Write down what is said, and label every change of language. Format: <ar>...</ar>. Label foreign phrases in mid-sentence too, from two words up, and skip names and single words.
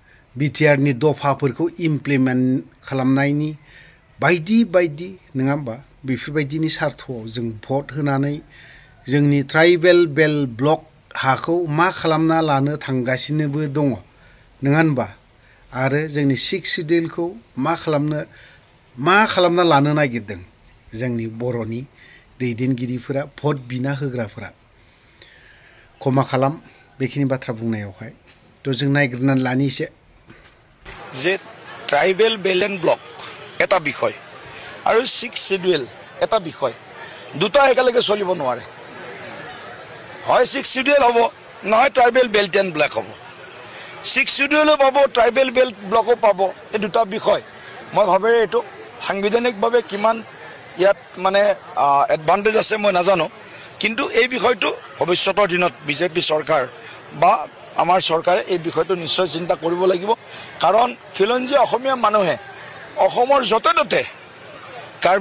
<brx>बिटिआरनि दफाफोरखौ इमप्लिमेन्ट खालामनायनि बायदि बायदि नङा होमबा, बेफोरबायदिनि सार्थ'आव जों भट होनानै जोंनि</brx> <en>tribal belt block</en> <brx>हाखौ मा खालामना लानो थांगासिनोबो दङ नङा होनबा आरो जोंनि</brx> <en>sixth schedule</en> <brx>मा खालामना लानो नागिरदों जोंनि बर'नि दैदेनगिरिफोरा भट बिना होग्राफोरा क्षमा खालाम बेखिनि बाथ्रा बुंनायावहाय थ' जों नायग्रोनानै लानि एसे</brx> <as>যে</as> <en>tribal belt and block</en> <as>এটা বিষয় আৰু</as> <en>sixth schedule</en> <as>এটা বিষয় দুটা একেলগে চলিব নোৱাৰে হয়</as> <en>sixth schedule</en> <as>হ'ব নহয়</as> <en>tribal belt and block</en> <as>হ'ব</as> <en>sixth schedule</en> <as>পাব</as> <en>tribal belt block</en> <as>পাব এই দুটা বিষয় মই ভাবে এইটো সাংবিধানিকভাৱে কিমান ইয়াত মানে এডভান্টেজ আছে মই নাজানো কিন্তু এই বিষয়টো ভৱিষ্যতৰ দিনত বিজেপি চৰকাৰ বা আমাৰ চৰকাৰে এই বিষয়টো নিশ্চয় চিন্তা কৰিব লাগিব কাৰণ খিলঞ্জীয়া অসমীয়া মানুহে অসমৰ য'তে ত'তে কাৰ্বি</as>